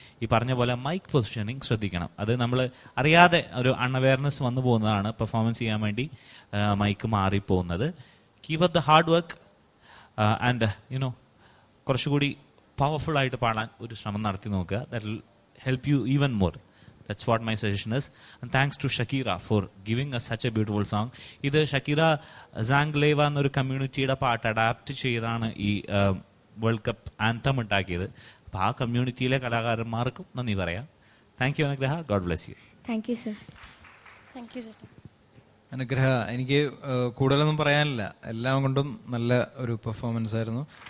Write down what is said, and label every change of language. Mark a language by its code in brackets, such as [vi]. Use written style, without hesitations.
[ml] ഈ പറഞ്ഞ പോലെ മൈക്ക് പൊസിഷനിങ് ശ്രദ്ധിക്കണം. അത് നമ്മൾ അറിയാതെ ഒരു അൺഅവെയർനെസ് വന്നു പോകുന്നതാണ് പെർഫോമൻസ് ചെയ്യാൻ വേണ്ടി mic മാറിപ്പോകുന്നത്. [en] keep up the hard work and you know [ml] കുറച്ചുകൂടി പവർഫുൾ ആയിട്ട് പാടാൻ ഒരു ശ്രമം നടത്തി നോക്കുക. [en] That will help you even more. That's what my suggestion is. And thanks to Shakira for giving us such a beautiful song. [ml] ഇത് Shakira സാംഗ്ലേവ എന്നൊരു കമ്മ്യൂണിറ്റിയുടെ പാട്ട് അഡാപ്റ്റ് ചെയ്താണ് ഈ വേൾഡ് കപ്പ് ആന്തം ഉണ്ടാക്കിയത്. അപ്പോൾ ആ കമ്മ്യൂണിറ്റിയിലെ കലാകാരന്മാർക്കും നന്ദി പറയാം. [en] Thank you Anugraha. God bless you. Thank you sir. Thank you ചേട്ടാ. [ml] അനുഗ്രഹ, എനിക്ക് കൂടുതലൊന്നും പറയാനില്ല. എല്ലാം കൊണ്ടും നല്ല ഒരു പെർഫോമൻസ് ആയിരുന്നു.